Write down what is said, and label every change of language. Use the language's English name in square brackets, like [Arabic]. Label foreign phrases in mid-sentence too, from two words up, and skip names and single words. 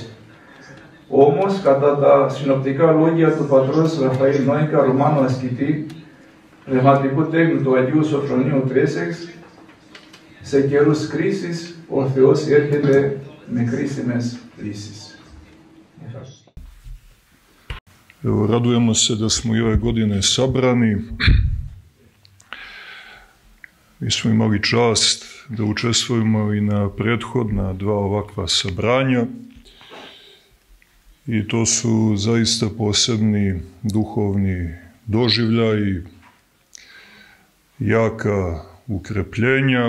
[Greek] Όμως, κατά τα συνοπτικά λόγια του πατρός Ραφαήλ Νόικα, Ρωμάνου ασκητή, πνευματικού τέχνου του Αγίου Σοφρονίου του Έσεξ, σε καιρούς κρίσης ο Θεός έρχεται με κρίσιμες λύσεις. [Serbian] Evo, radujemo se da smo i ove godine sabrani. Mi smo imali čast da učestvujemo i na prethodna dva ovakva sabranja. I to su zaista posebni duhovni doživljaji, jaka ukrepljenja.